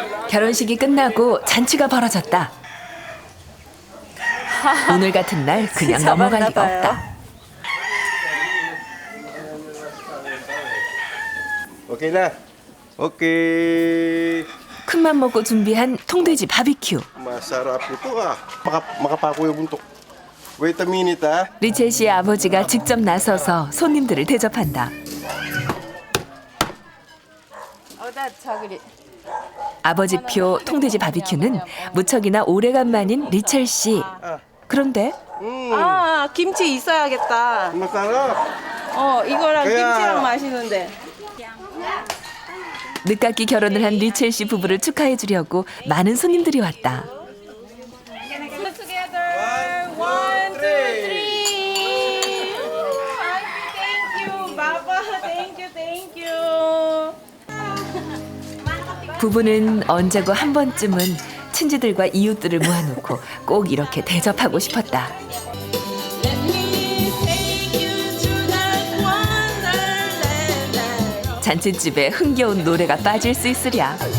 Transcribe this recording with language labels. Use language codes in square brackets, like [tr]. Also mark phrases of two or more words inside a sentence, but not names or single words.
[ko] 결혼식이 끝나고 잔치가 벌어졌다. 오늘 같은 날 그냥 넘어갈 리가 없다. [en] Okay na. Okay. [ko] 큰맘 먹고 준비한 통돼지 바비큐. [tl] Masarap ito ah. Makapako yung buntok. [en] Wait a minute ah. [ko] 리첼 씨의 아버지가 직접 나서서 손님들을 대접한다. 아버지표 통돼지 바비큐는 무척이나 오래간만인 리첼 씨. 그런데 아, 김치 있어야겠다. 이거랑 김치랑 맛있는데. 늦깎이 결혼을 한 리첼 씨 부부를 축하해 주려고 많은 손님들이 왔다. [en] Together. 1, 2, 3. Thank you, Baba. Thank you. [ko] 부부는 언제고 한 번쯤은 친지들과 이웃들을 모아놓고 꼭 이렇게 대접하고 싶었다. 잔칫집에 흥겨운 노래가 빠질 수 있으랴.